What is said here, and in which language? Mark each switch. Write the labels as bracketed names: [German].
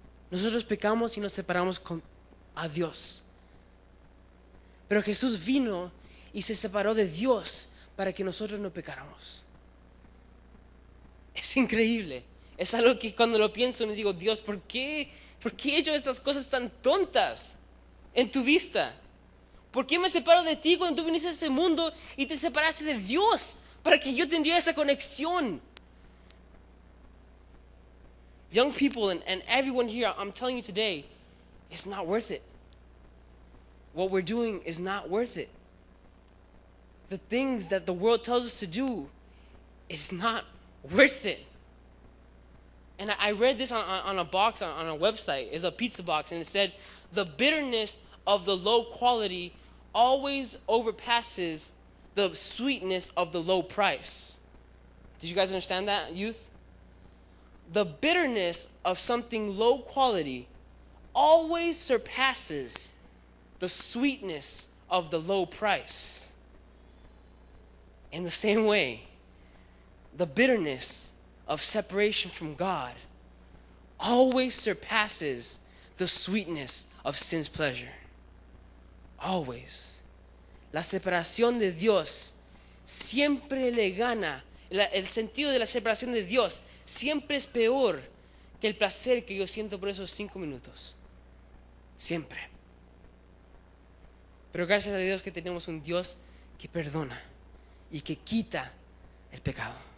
[Spanish] Nosotros pecamos y nos separamos a Dios. Pero Jesús vino y se separó de Dios para que nosotros no pecáramos. Es increíble. Es algo que cuando lo pienso me digo, Dios, ¿por qué he hecho estas cosas tan tontas en tu vista? ¿Por qué me separo de ti cuando tú viniste a ese mundo y te separaste de Dios para que yo tendría esa conexión? [English] Young people and everyone here, I'm telling you today, it's not worth it. What we're doing is not worth it. The things that the world tells us to do is not worth it. And I read this on a box on a website. It's a pizza box, and it said, the bitterness of the low quality always overpasses the sweetness of the low price. Did you guys understand that, youth? The bitterness of something low quality always surpasses the sweetness of the low price. In the same way, the bitterness of separation from God always surpasses the sweetness of sin's pleasure. Always. [Spanish] La separación de Dios siempre le gana. El sentido de la separación de Dios siempre es peor que el placer que yo siento por esos 5 minutos. Siempre. Pero gracias a Dios que tenemos un Dios que perdona y que quita el pecado.